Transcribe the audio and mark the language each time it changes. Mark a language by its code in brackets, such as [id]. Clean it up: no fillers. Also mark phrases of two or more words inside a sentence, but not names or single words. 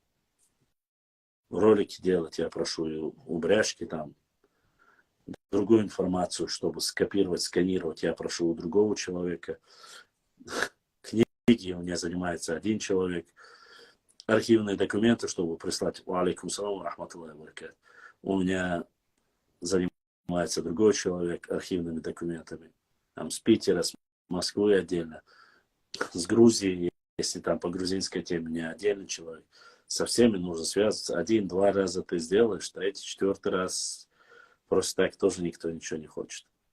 [ru] Ролики делать я прошу у Бряшки там. Другую информацию, чтобы скопировать, сканировать, я прошу у другого человека. Книги у меня занимается один человек. Архивные документы, чтобы прислать. [ar] عليكم السلام، رحمة الله وبركاته. [ru] У меня занимается другой человек архивными документами. Там с Питера, с Москвы отдельно. С Грузии, если там по грузинской теме, у меня отдельный человек. Со всеми нужно связываться. 1-2 раза ты сделаешь, третий, 4-й раз просто так тоже никто ничего не хочет.